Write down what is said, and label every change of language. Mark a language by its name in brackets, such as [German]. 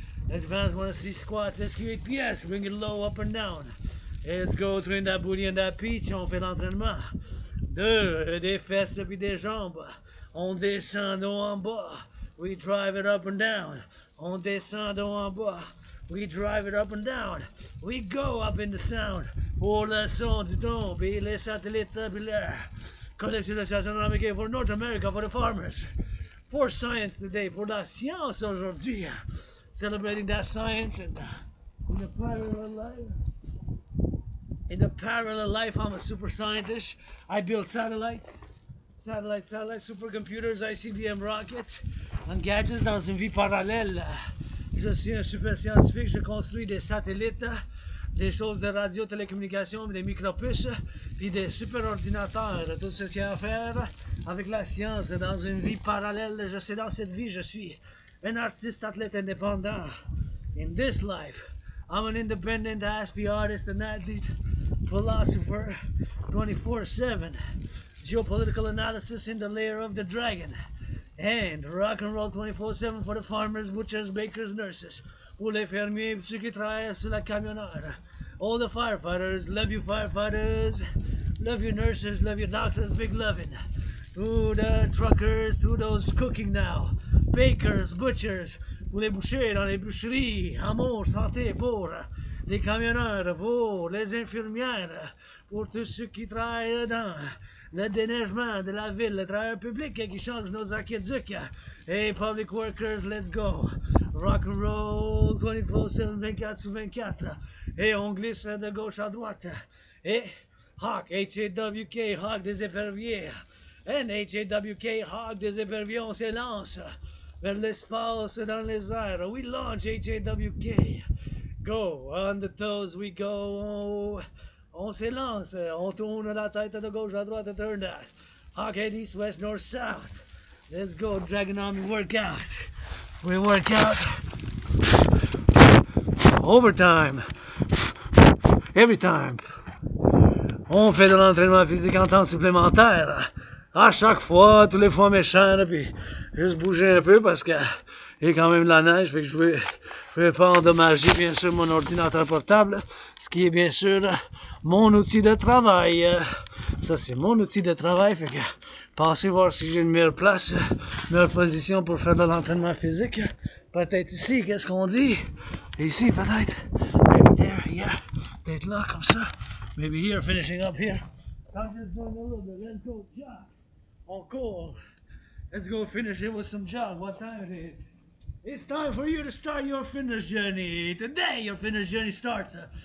[English] Advance want to see squats, SQ-ATS, bring it low, up and down. Let's go, train that booty and that peach, [French] on fait l'entraînement. Des fesses puis des jambes. On descend d'eau en bas, [English] we drive it up and down. [French] On descend d'eau en bas, [English] We drive it up and down. We go up in the sound. [French] Pour le son du don, puis les satellites tabulaires. [English] Collectif de Civilisation Americain for North America, for the farmers. For science today, [French] pour la science aujourd'hui. [English] Celebrating that science and in the parallel life. In the parallel life, I'm a super scientist. I build satellites, supercomputers, ICBM rockets, and gadgets [French] dans une vie parallèle. Je suis un super scientifique, je construis des satellites, des choses de radio, télécommunication, des micropuces, puis des super ordinateurs, tout ce qu'il y a à faire avec la science dans une vie parallèle. Je sais, dans cette vie, je suis un artiste athlète indépendant. [English] In this life, I'm an independent ASP artist and athlete, philosopher, 24/7, geopolitical analysis in the lair of the dragon, and rock and roll 24/7 for the farmers, butchers, bakers, nurses, [French] pour les fermiers, pour ceux qui travaillent sur la camionneur. [English] All the firefighters, love you firefighters, love you nurses, love you doctors, big loving. To the truckers, to those cooking now, bakers, butchers, [French] pour les bouchers dans les boucheries, amour, santé pour les camionneurs, pour les infirmières, pour tous ceux qui travaillent dans le déneigement de la ville, le travail public qui change nos aqueducs. [English] Hey, public workers, let's go. Rock and roll 24/7, [French] 24 sur 24. Et on glisse de gauche à droite. Et Hawk, H-A-W-K, Hawk des éperviers. And H-A-W-K, Hawk des éperviers, on s'élance vers l'espace dans les airs. [English] We launch H-A-W-K. Go, on the toes we go. [French] On s'élance, on tourne la tête de gauche à droite, [English] turn that. Hawk head east, west, north, south. Let's go, Dragon Army workout. We work out overtime, every time. [French] On fait de l'entraînement physique en temps supplémentaire. À chaque fois, tous les fois méchant, là, puis juste bouger un peu parce que il y a quand même de la neige, fait que je veux pas endommager bien sûr mon ordinateur portable, ce qui est bien sûr mon outil de travail. Ça c'est mon outil de travail, fait que passez voir si j'ai une meilleure place, meilleure position pour faire de l'entraînement physique. Peut-être ici, qu'est-ce qu'on dit? Ici peut-être. [English] Maybe there, yeah. [French] Peut-être là comme ça. [English] Maybe here, finishing up here. I'm just doing a little bit. Let's go jog. [French] On court. [English] Let's go finish it with some jog. What time it is? It's time for you to start your fitness journey. Today, your fitness journey starts.